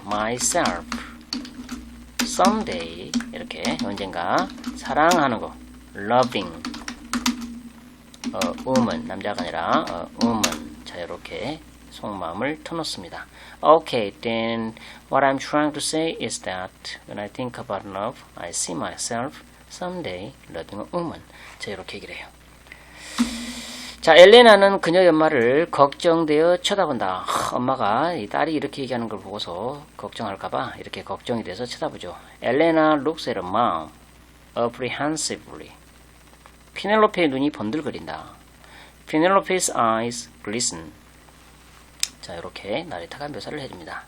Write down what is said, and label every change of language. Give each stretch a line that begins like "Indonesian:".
English: myself someday
Korean: 이렇게 언젠가 사랑하는 거
English: loving woman
Korean: 남자가 아니라 woman 자 이렇게 속마음을 터놓습니다.
English: Okay, then what I'm trying to say is that when I think about love, I see myself someday loving a woman.
Korean: 자 이렇게 얘기를 해요. 자, 엘레나는 그녀의 엄마를 걱정되어 쳐다본다. 엄마가 이 딸이 이렇게 얘기하는 걸 보고서 걱정할까봐 이렇게 걱정이 돼서 쳐다보죠.
English: 엘레나 looks at her mom apprehensively.
Korean: 피넬로페의 눈이 번들거린다.
English: Penelope's eyes glisten.
Korean: 자, 이렇게 나레이터가 묘사를 해줍니다.